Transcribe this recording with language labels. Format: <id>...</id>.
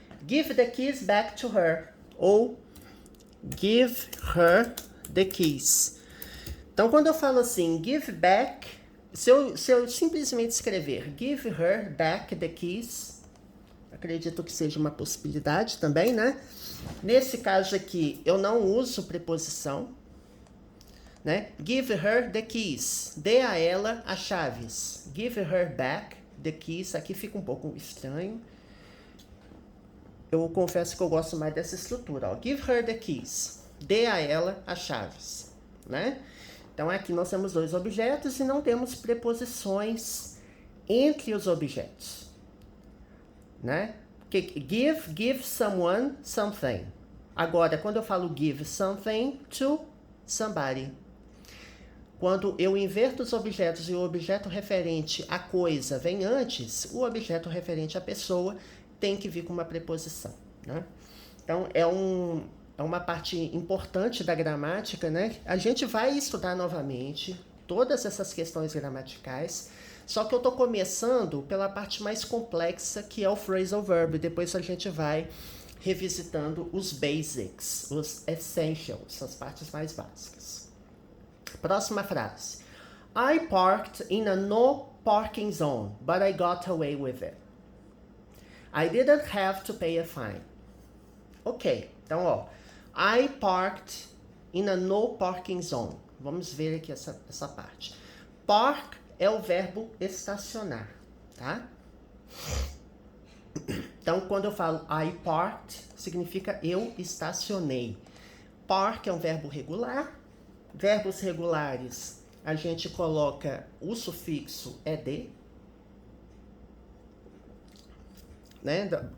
<en>Give the keys back to her. Ou give her the keys.</en> <pt>Então, quando eu falo assim, give back, se eu simplesmente escrever</pt> <en>give her back the keys,</en> <pt>acredito que seja uma possibilidade também, né? Nesse caso aqui, eu não uso preposição, né?</pt> <en>Give her the keys,</en> <pt>dê a ela as chaves.</pt> <en>Give her back the keys,</en> <pt>aqui fica um pouco estranho. Eu confesso que eu gosto mais dessa estrutura, ó.</pt> <en>Give her the keys,</en> <pt>dê a ela as chaves, né? Então, aqui nós temos dois objetos e não temos preposições entre os objetos, né?</pt> <en>Give someone something.</en> <pt>Agora, quando eu falo</pt> <en>give something to somebody,</en> <pt>quando eu inverto os objetos e o objeto referente à coisa vem antes, o objeto referente à pessoa tem que vir com uma preposição, né? Então, é uma parte importante da gramática, né? A gente vai estudar novamente todas essas questões gramaticais, só que eu tô começando pela parte mais complexa, que é o phrasal verb. Depois a gente vai revisitando os basics, os essentials, as partes mais básicas. Próxima frase.</pt> <en>I parked in a no parking zone, but I got away with it. I didn't have to pay a fine. Ok, então, ó. I parked in a no parking zone.</en> <pt>Vamos ver aqui essa parte. Park é o verbo estacionar, tá? Então, quando eu falo I parked, significa eu estacionei. Park é um verbo regular. Verbos regulares, a gente coloca o sufixo ed, né?</pt>